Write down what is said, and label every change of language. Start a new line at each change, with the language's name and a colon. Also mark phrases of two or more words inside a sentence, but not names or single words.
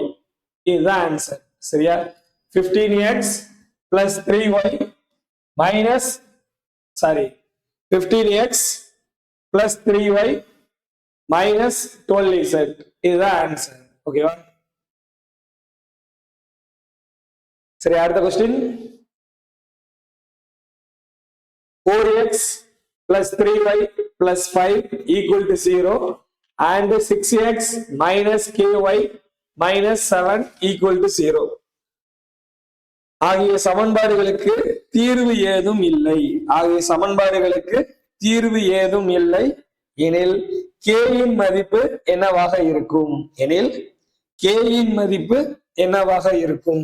English: இதுதான் ஆன்சர். சரியா? 15x plus 3y minus 15x plus 3y minus 12z.
Tamil: இதுதான் ஆன்சர். ஓகேவா? சரி, அடுத்த கொஸ்டின்.
English: 4x plus 3y plus 5 equal to 0 and 6x minus ky minus 7 equal to 0
Tamil: ஆகிய சமன்பாடுகளுக்கு தீர்வு ஏதும் இல்லை. எனில் k இன் மதிப்பு என்னவாக இருக்கும்?